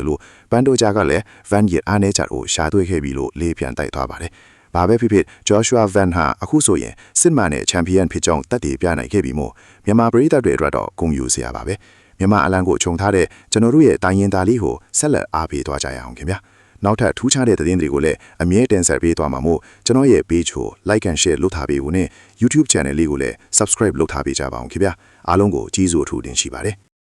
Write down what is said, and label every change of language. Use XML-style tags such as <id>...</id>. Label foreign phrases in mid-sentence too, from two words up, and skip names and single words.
<my>လို့ပန်တိုဂျာကလည်း Van ရဲ့အားနည်းချက်ကိုရှာတွေ့ခဲ့ပြီလို့လေးပြန်တိုက်သွားပါတယ်။ဘာပဲဖြစ်ဖြစ် Joshua Van ဟာအခုဆိုရင်စစ်မှန်တဲ့ Champion ဖြစ်ကြောင်းတက်တည်ပြနိုင်ခဲ့ပြီမို့မြန်မာပရိသတ်တွေအတွက်တော့ဂုဏ်ယူစရာပါပဲ။မြန်မာအလံကိုခြုံထားတဲ့ကျွန်တော်တို့ရဲ့တိုင်းရင်းသားလေးကိုဆက်လက်အားပေးသွားကြရအောင်ခင်ဗျာနောက်ထပ်ထူးခြားတဲ့သတင်းတွေကိုလည်းအမြဲတင်ဆက်ပေးသွားမှာမို့ကျွန်တော်ရဲ့ page ကို</my> <en>like and share</en> <my>လုပ်ထားပေးဖို့နဲ့ YouTube channel လေးကိုလည်း subscribe လုပ်ထားပေးကြပါအောင်ခင်ဗျာအားလုံးကိုကျေးဇူးအထူးတင်ရှိပါတယ်</my>